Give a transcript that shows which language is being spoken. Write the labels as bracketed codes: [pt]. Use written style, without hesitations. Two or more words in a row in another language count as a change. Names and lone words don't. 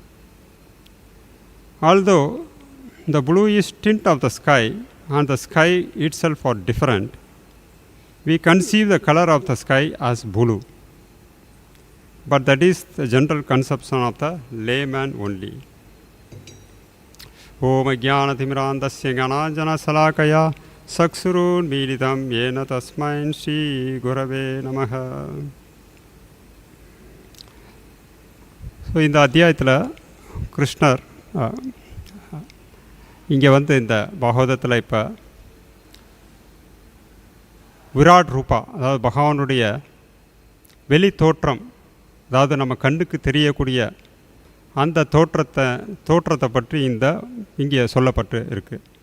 [en] Although the bluish tint of the sky and the sky itself are different, we conceive the color of the sky as blue. But that is the general conception of the layman only. [sa] ओम् अज्ञानतिमिरान्धस्य ज्ञानाञ्जन शलाकया चक्षुरुन् मीलितं येन तस्मै श्री गुरवे नमः. [ta] ஸோ இந்த அத்தியாயத்தில் கிருஷ்ணர் இங்கே வந்து இந்த பாகவதத்தில் இப்போ virāṭ-rūpa, அதாவது பகவானுடைய வெளி தோற்றம், அதாவது நம்ம கண்ணுக்கு தெரியக்கூடிய அந்த தோற்றத்தை பற்றி இங்கே சொல்லப்பட்டு இருக்கு.